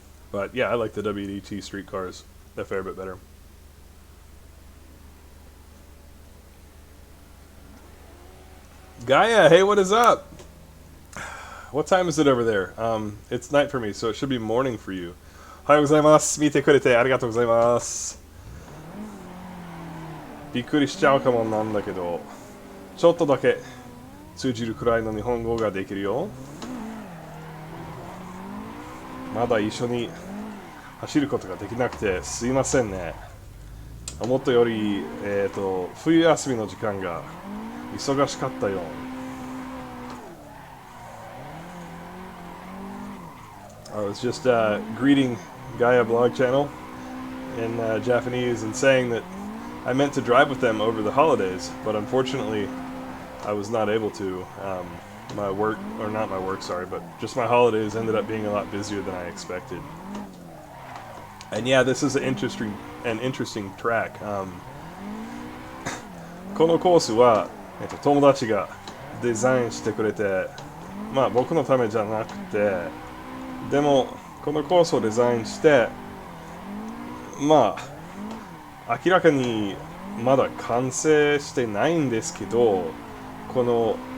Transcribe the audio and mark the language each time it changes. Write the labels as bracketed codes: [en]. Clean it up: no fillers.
[en] But yeah, I like the WDT street cars a fair bit better. Gaia, hey, what is up? What time is it over there? It's night for me, so it should be morning for you. [ja] Ohayou gozaimasu. Mite kurete arigatou gozaimasu. びっくりしちゃうかもなんだけど、ちょっとだけ通じるくらいの日本語ができるよ。まだ一緒に走ることができなくてすいませんね。思ったより、冬休みの時間が忙しかったよ。 [en] I was just greeting Gaia Blog Channel in Japanese and saying that I meant to drive with them over the holidays, but unfortunately I was not able to. My work, or not my work, sorry, but just my holidays ended up being a lot busier than I expected. And yeah, this is an interesting track. [ja] このコースは、友達がデザインしてくれて、まあ僕のためじゃなくて、でもこのコースをデザインして、まあ明らかにまだ完成してないんですけど、この